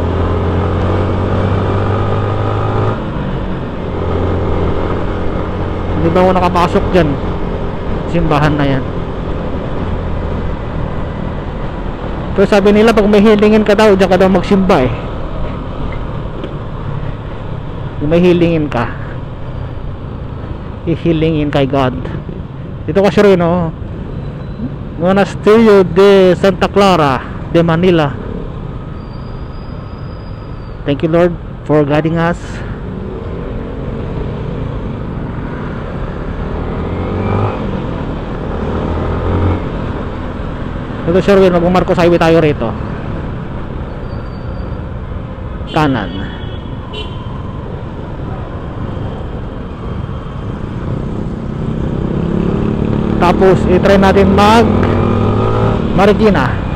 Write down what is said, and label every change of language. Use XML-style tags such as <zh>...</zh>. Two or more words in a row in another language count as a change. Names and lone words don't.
<tl>Di ba mo nakapasok dyan simbahan na yan? Pero sabi nila pag may hilingin ka daw, dyan ka daw magsimba eh. Kung may hilingin ka, ihilingin kay God. Dito kasi rin, no? Monasterio de Santa Clara de Manila.</tl> <en>Thank you Lord for guiding us.</en> <tl>Dito sure rin, mag-Marcos Highway tayo rito kanan. Tapos i-try natin mag Marikina.</tl>